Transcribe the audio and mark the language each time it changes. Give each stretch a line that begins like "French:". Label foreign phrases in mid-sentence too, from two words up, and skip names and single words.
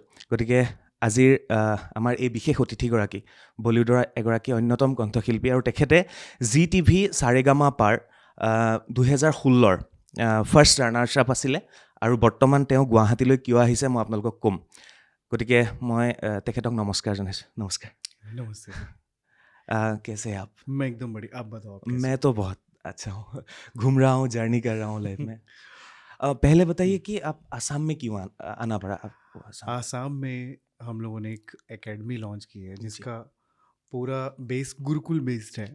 Assamese: গতিকে আজিৰ আমাৰ এই বিশেষ অতিথিগৰাকী বলিউডৰ এগৰাকী অন্যতম কণ্ঠশিল্পী, আৰু তেখেতে ZTV সাৰেগামা পাৰ 2016ৰ
English: first runners up
Assamese: আছিলে, আৰু বৰ্তমান তেওঁ গুৱাহাটীলৈ কিয় আহিছে মই আপোনালোকক ক'ম। গতিকে মই তেখেতক নমস্কাৰ জনাইছোঁ। নমস্কাৰ।
Hindi: नमस्ते। कैसे हैं आप? मैं एकदम बढ़िया, आप बताओ आप कैसे मैं तो बहुत अच्छा हूँ, घूम रहा हूँ, जर्नी कर रहा हूँ लाइफ में। पहले बताइए कि आप आसाम में क्यों आना पड़ा आपको? आसाम में हम लोगों ने एक एकेडमी लॉन्च की है जी। जिसका पूरा बेस गुरुकुल बेस्ड है।